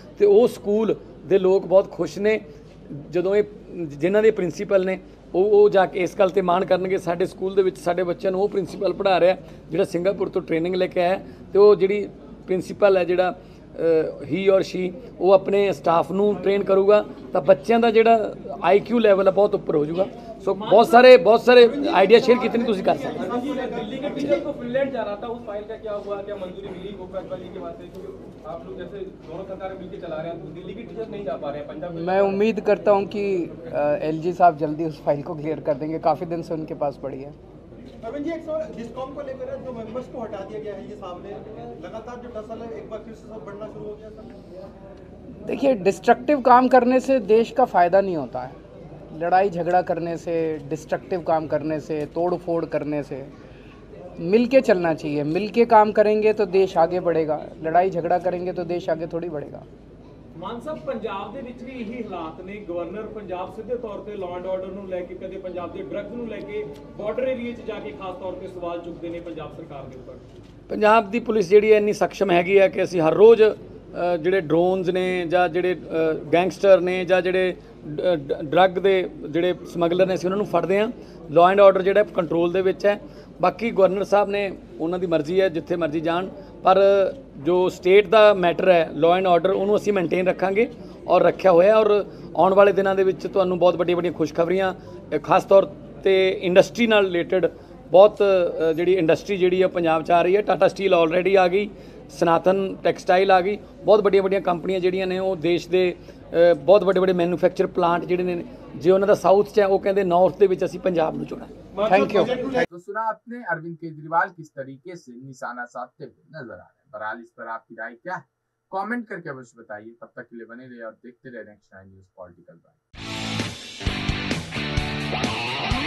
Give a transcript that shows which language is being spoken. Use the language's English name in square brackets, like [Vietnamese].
[Punjabi] ਤੇ ਉਹ ਸਕੂਲ ਦੇ ਲੋਕ ਬਹੁਤ ਖੁਸ਼ ਨੇ ਜਦੋਂ ਇਹ ਜਿਨ੍ਹਾਂ ਦੇ ਪ੍ਰਿੰਸੀਪਲ ਨੇ ਉਹ ਜਾ ਕੇ ਇਸ ਗੱਲ ਤੇ ਮਾਣ ਕਰਨਗੇ ਸਾਡੇ ਸਕੂਲ ਦੇ ਵਿੱਚ ਸਾਡੇ ਬੱਚਿਆਂ ਨੂੰ ਉਹ ਪ੍ਰਿੰਸੀਪਲ ਪੜ੍ਹਾ ਰਿਹਾ ਜਿਹੜਾ ਸਿੰਗਾਪੁਰ ਤੋਂ ਟ੍ਰੇਨਿੰਗ ਲੈ ਕੇ ਆਇਆ। ਤੇ ਉਹ ਜਿਹੜੀ ਪ੍ਰਿੰਸੀਪਲ ਹੈ ਜਿਹੜਾ ਹੀ ਔਰ ਸ਼ੀ ਉਹ ਆਪਣੇ ਸਟਾਫ ਨੂੰ ਟ੍ਰੇਨ ਕਰੂਗਾ ਤਾਂ ਬੱਚਿਆਂ ਦਾ ਜਿਹੜਾ IQ ਲੈਵਲ ਹੈ ਬਹੁਤ ਉੱਪਰ ਹੋ ਜਾਊਗਾ। [Hindi] सो बहुत सारे आइडिया शेयर कितने ਤੁਸੀਂ कर सकते हैं। दिल्ली के टीचर को फिनलैंड जा रहा था, उस फाइल का क्या हुआ, क्या मंजूरी मिली कोपैक वाली के वास्ते? क्योंकि आप लोग जैसे दोनों सरकारें मिलकर चला रहे हैं, तो दिल्ली के टीचर नहीं जा पा रहे हैं पंजाब। मैं उम्मीद करता हूं कि LG साहब जल्दी उस फाइल को क्लियर कर देंगे, काफ़ी दिन से उनके पास पड़ी है। अरविंद जी, एक सवाल डिस्कॉम को लेकर है, जो मेंबर्स को हटा दिया गया है, ये सामने लगातार जो टसल है एक बार फिर से सब बढ़ना शुरू हो गया सर। देखिए, डिस्ट्रक्टिव काम करने से देश का फ़ायदा नहीं होता है। लड़ाई झगड़ा करने से, डिस्ट्रक्टिव काम करने से, तोड़ फोड़ करने से मिल के चलना चाहिए। मिल के काम करेंगे तो देश आगे बढ़ेगा, लड़ाई झगड़ा करेंगे तो देश आगे थोड़ी बढ़ेगा। [Punjabi] ਮਾਨ ਸਾਹਿਬ, ਪੰਜਾਬ ਦੇ ਵਿੱਚ ਵੀ ਇਹੀ ਹਾਲਾਤ ਨੇ। ਗਵਰਨਰ ਪੰਜਾਬ ਸਿੱਧੇ ਤੌਰ ਤੇ ਲਾਅ ਐਂਡ ਆਰਡਰ ਨੂੰ ਲੈ ਕੇ, ਕਦੇ ਪੰਜਾਬ ਦੇ ਡਰੱਗਸ ਨੂੰ ਲੈ ਕੇ ਬਾਰਡਰ ਏਰੀਏ 'ਚ ਜਾ ਕੇ ਖਾਸ ਤੌਰ ਤੇ ਸਵਾਲ ਚੁੱਕਦੇ ਨੇ ਪੰਜਾਬ ਸਰਕਾਰ ਦੇ ਉੱਪਰ। ਪੰਜਾਬ ਦੀ ਪੁਲਿਸ ਜਿਹੜੀ ਹੈ ਇੰਨੀ ਸક્ષਮ ਹੈਗੀ ਹੈ ਕਿ ਅਸੀਂ ਹਰ ਰੋਜ਼ ਜਿਹੜੇ ਡਰੋਨਸ ਨੇ ਜਾਂ ਜਿਹੜੇ ਗੈਂਗਸਟਰ ਨੇ ਜਾਂ ਜਿਹੜੇ ਡਰੱਗ ਦੇ ਜਿਹੜੇ ਸਮਗਲਰ ਨੇ ਅਸੀਂ ਉਹਨਾਂ ਨੂੰ ਫੜਦੇ ਹਾਂ। ਲਾਅ ਐਂਡ ਆਰਡਰ ਜਿਹੜਾ ਕੰਟਰੋਲ ਦੇ ਵਿੱਚ ਹੈ। ਬਾਕੀ ਗਵਰਨਰ ਸਾਹਿਬ ਨੇ ਉਹਨਾਂ ਦੀ ਮਰਜ਼ੀ ਹੈ ਜਿੱਥੇ ਮਰਜ਼ੀ ਜਾਣ, ਪਰ ਜੋ ਸਟੇਟ ਦਾ ਮੈਟਰ ਹੈ ਲਾਅ ਐਂਡ ਆਰਡਰ ਉਹਨੂੰ ਅਸੀਂ ਮੇਨਟੇਨ ਰੱਖਾਂਗੇ ਔਰ ਰੱਖਿਆ ਹੋਇਆ। ਔਰ ਆਉਣ ਵਾਲੇ ਦਿਨਾਂ ਦੇ ਵਿੱਚ ਤੁਹਾਨੂੰ ਬਹੁਤ ਵੱਡੀਆਂ ਖੁਸ਼ਖਬਰੀਆਂ ਖਾਸ ਤੌਰ ਤੇ ਇੰਡਸਟਰੀ ਨਾਲ ਰਿਲੇਟਡ ਬਹੁਤ ਜਿਹੜੀ ਇੰਡਸਟਰੀ ਜਿਹੜੀ ਹੈ ਪੰਜਾਬ 'ਚ ਆ ਰਹੀ ਹੈ। ਟਾਟਾ ਸਟੀਲ ਆਲਰੇਡੀ ਆ ਗਈ, ਸਨਾਤਨ ਟੈਕਸਟਾਈਲ ਆ ਗਈ, ਬਹੁਤ ਵੱਡੀਆਂ ਕੰਪਨੀਆਂ ਜਿਹੜੀਆਂ ਨੇ ਉਹ ਦੇਸ਼ ਦੇ ਬਹੁਤ ਵੱਡੇ ਮੈਨੂਫੈਕਚਰ ਪਲਾਂਟ ਜਿਹੜੇ ਨੇ ਜੇ ਉਹਨਾਂ ਦਾ ਸਾਊਥ 'ਚ ਹੈ ਉਹ ਕਹਿੰਦੇ नॉर्थ ਦੇ ਵਿੱਚ ਅਸੀਂ ਪੰਜਾਬ ਨੂੰ ਚੁਣਾ। [English] Thank you. [Hindi] तो सुना आपने अरविंद केजरीवाल किस तरीके से निशाना साधते हुए नजर आ रहे हैं। बहरहाल इस पर आपकी राय क्या है, कमेंट करके अवश्य बताइए। तब तक के लिए बने रहिए और देखते रहे नेक्स्ट 9 न्यूज़ पॉलिटिकल बाइट।